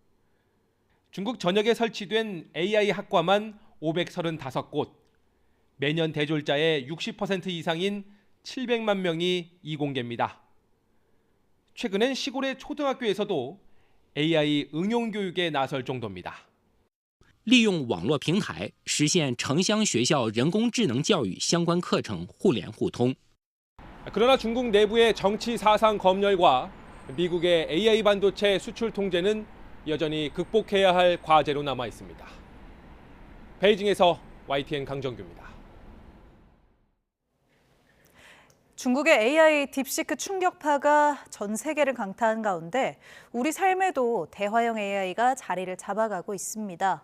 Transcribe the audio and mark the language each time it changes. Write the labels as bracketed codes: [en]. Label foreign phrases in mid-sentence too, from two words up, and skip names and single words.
[ko] 중국 전역에 설치된 AI 학과만 535곳, 매년 대졸자의 60% 이상인 700만 명이 이공계입니다. 최근엔 시골의 초등학교에서도 AI 응용 교육에 나설 정도입니다. [zh] 利用网络平台实现城乡学校人工智能教育相关课程互联互通。 [ko] 그러나 중국 내부의 정치 사상 검열과 미국의 AI 반도체 수출 통제는 여전히 극복해야 할 과제로 남아 있습니다. 베이징에서 YTN 강정규입니다. 중국의 AI 딥시크 충격파가 전 세계를 강타한 가운데 우리 삶에도 대화형 AI가 자리를 잡아가고 있습니다.